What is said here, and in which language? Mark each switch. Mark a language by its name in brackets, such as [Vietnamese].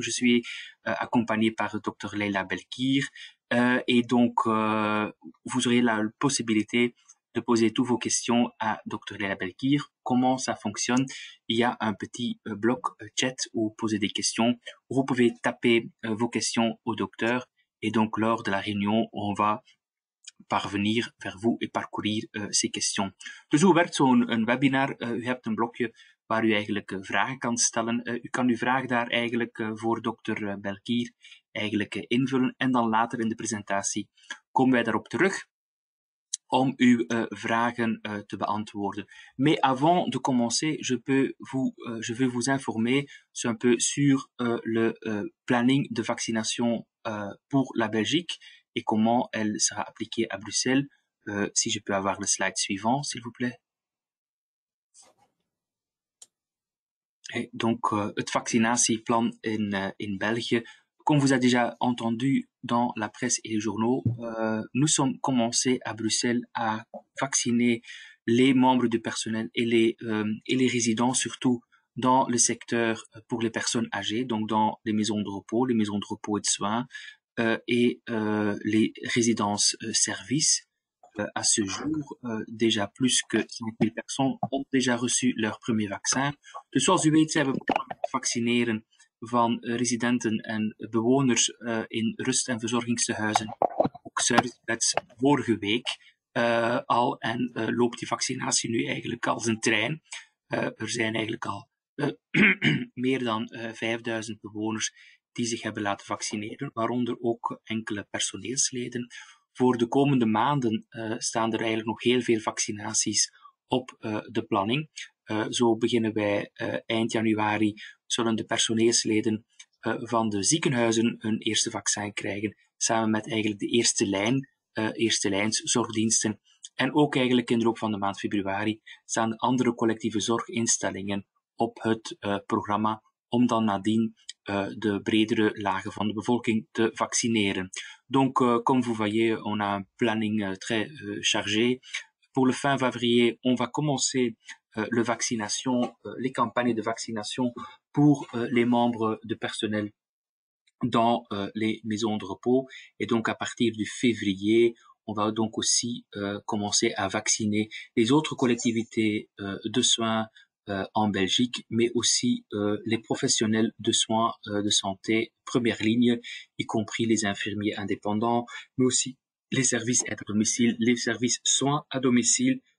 [French] Je suis accompagné par dokter Leila Belkier. Et donc, vous aurez la possibilité de poser toutes vos questions à Dr. Leila Belkier. Comment ça fonctionne? Il y a un petit bloc chat où poser des questions. Vous pouvez taper vos questions au docteur et donc lors de la réunion, on va parvenir vers vous et parcourir ces questions. [Dutch] Dus hoe werkt zo'n webinar? U hebt een blokje waar u eigenlijk vragen kan stellen. U kan uw vraag daar eigenlijk voor dokter Belkier eigenlijk invullen en dan later in de presentatie komen wij daarop terug om uw vragen te beantwoorden. [French] Mais avant de commencer, je vais vous informer un peu sur le planning de vaccination pour la Belgique et comment elle sera appliquée à Bruxelles. Si je peux avoir le slide suivant, s'il vous plaît. Et donc, [Dutch] het vaccinatieplan in België. [French] Comme vous avez déjà entendu dans la presse et les journaux, nous sommes commencés à Bruxelles à vacciner les membres du personnel et les résidents, surtout dans le secteur pour les personnes âgées, donc dans les maisons de repos et de soins, et les résidences services. À ce jour, déjà plus que 5.000 personnes ont déjà reçu leur premier vaccin. [Dutch] Dus zoals u weet zijn we begonnen met vaccineren van residenten en bewoners in rust- en verzorgingstehuizen, ook servicebeds, vorige week al. En loopt die vaccinatie nu eigenlijk als een trein. Er zijn eigenlijk al meer dan 5.000 bewoners die zich hebben laten vaccineren, waaronder ook enkele personeelsleden. Voor de komende maanden staan er eigenlijk nog heel veel vaccinaties op de planning. Zo beginnen wij eind januari, zullen de personeelsleden van de ziekenhuizen hun eerste vaccin krijgen, samen met eigenlijk de eerste lijns zorgdiensten. En ook eigenlijk in de loop van de maand februari staan de andere collectieve zorginstellingen op het programma om dan nadien de bredere lagen van de bevolking te vaccineren. [French] Donc, comme vous voyez, on a un planning très chargé. Pour le fin février, on va commencer les campagnes de vaccination pour les membres de personnel dans les maisons de repos. Et donc, à partir du février, on va donc aussi commencer à vacciner les autres collectivités de soins en Belgique, mais aussi les professionnels de soins de santé première ligne, y compris les infirmiers indépendants, mais aussi les services aide à domicile, les services soins à domicile.